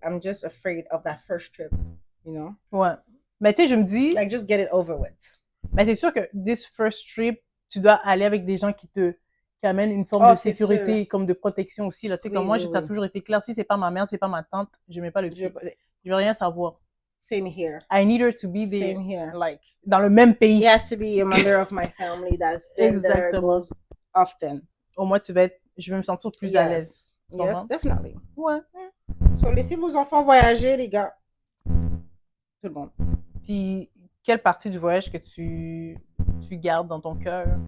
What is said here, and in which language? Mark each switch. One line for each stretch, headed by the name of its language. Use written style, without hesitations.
English: I'm just afraid of that first trip, you know?
French: Ouais. Mais tu sais, je me dis...
English: Like, just get it over with.
French: Mais c'est sûr que
English: this first trip,
French: tu dois aller avec des gens qui amènent une forme de sécurité, comme de protection aussi, là. Tu sais, comme moi, ça a toujours été clair. Si c'est pas ma mère, c'est pas ma tante, je mets pas le pied. Je veux rien savoir.
English: Same here. I need her to be there. Same here.
French: Like, dans le même pays.
English: He has to be a member of my family that's been there often.
French: Au moins, je vais me sentir plus à l'aise.
English: Yes, definitely.
French: Ouais. So, laissez vos enfants voyager, les gars. Tout le monde. Puis, quelle partie du voyage que tu gardes dans ton cœur?